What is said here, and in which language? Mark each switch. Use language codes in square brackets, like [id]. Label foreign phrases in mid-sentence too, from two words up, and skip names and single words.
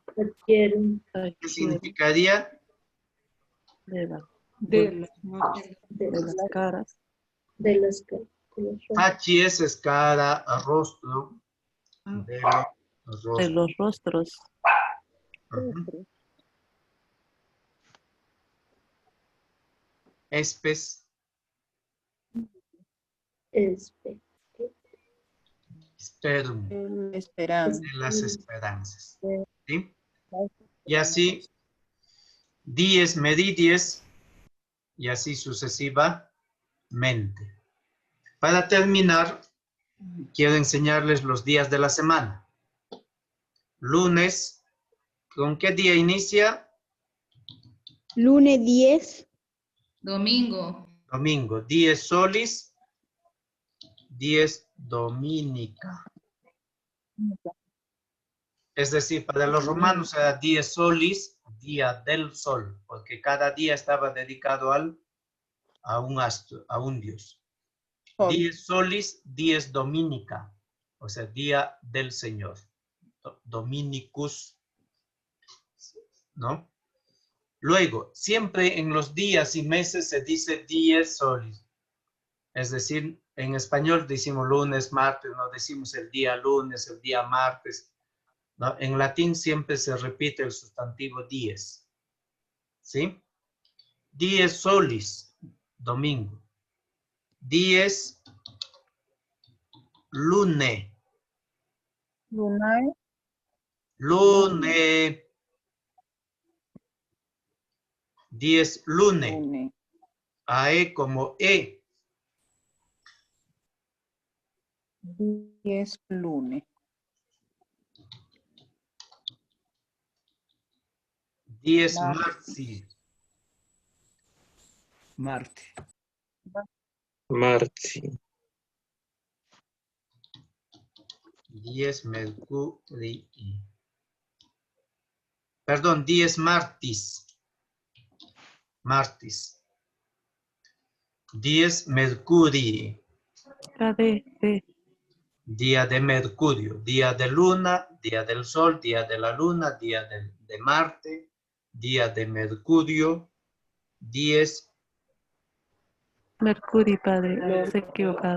[es] ¿qué significaría? De las de caras. las Facies es cara, rostro. De los De rostros. los rostros. Ujú. [la] Espes, esperum. [es] Esperanza. De las esperanzas. ¿Sí? Y así, [la] dies, meridies, [es] y así sucesivamente. Para terminar, quiero enseñarles los días de la semana. Lunes, ¿con qué día inicia? Lunes 10. Domingo. Domingo. [la] Dies solis, dies dominica. [es] Es decir, para los romanos era [la] dies solis, [es] día del sol, porque cada día estaba dedicado a un astro, a un dios. [la] Dies solis, dies dominica, [es] o sea, día del Señor. Dominicus, ¿no? Luego, siempre en los días y meses se dice [la] dies solis. [es] Es decir, en español decimos lunes, martes, no decimos el día lunes, el día martes. ¿No? En latín siempre se repite el sustantivo dies. ¿Sí? [la] Dies solis, domingo. Dies lune. [es] Lunae. [la] Lune. Dies lune. [es] AE como E. 10 lunes. [la] Dies marti. [es] Marte. Marti. [la] Dies mercurii. Perdón, dies martis. Martis. Dies mercurii. [es] Día de Mercurio, día de Luna, día del Sol, día de la Luna, día de Marte, día de Mercurio, 10. Mercurio, padre. Se ha equivocado.